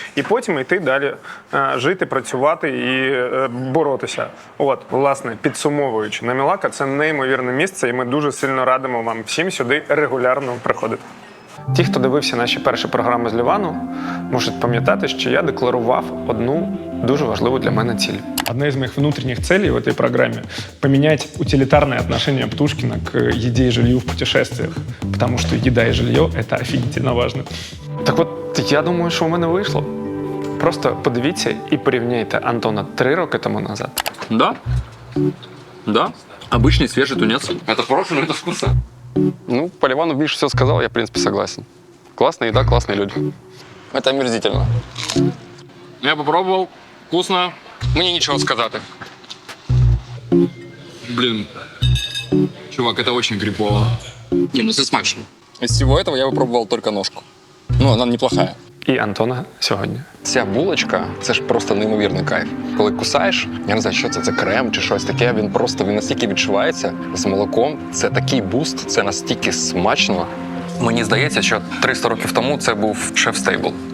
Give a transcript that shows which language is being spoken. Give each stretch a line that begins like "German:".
Ukrainian: І потім йти далі жити, працювати і боротися. Власне, підсумовуючи, Намілака – це неймовірне місце, і ми дуже сильно радимо вам всім сюди регулярно приходити. Ті, хто дивився наші перші програми з Лівану, можуть пам'ятати, що я декларував одну дуже важливу для мене ціль.
Russian: Одна из моих внутренних целей в этой программе – поменять утилитарное отношение Птушкина к еде и жилью в путешествиях. Потому что еда и жилье – это офигительно важно.
Ukrainian: Так от, я думаю, що у мене вийшло. Просто подивіться і порівняйте Антона 3 роки тому назад.
Russian: Да. Обычный свежий тунец. Это прошлое, это вкусно. По Ливану Миша все сказал, я, в принципе, согласен. Классная еда, классные люди. Это омерзительно. Я попробовал, вкусно. Мне нечего сказать. Чувак, это очень крипово. Это смачно. Из всего этого я попробовал только ножку. Она неплохая.
Ukrainian: І Антона сьогодні. Ця булочка – це ж просто неймовірний кайф. Коли кусаєш, я не знаю, що це крем чи щось таке, він настільки відчувається з молоком. Це такий буст, це настільки смачно. Мені здається, що 300 років тому це був шеф-стейбл.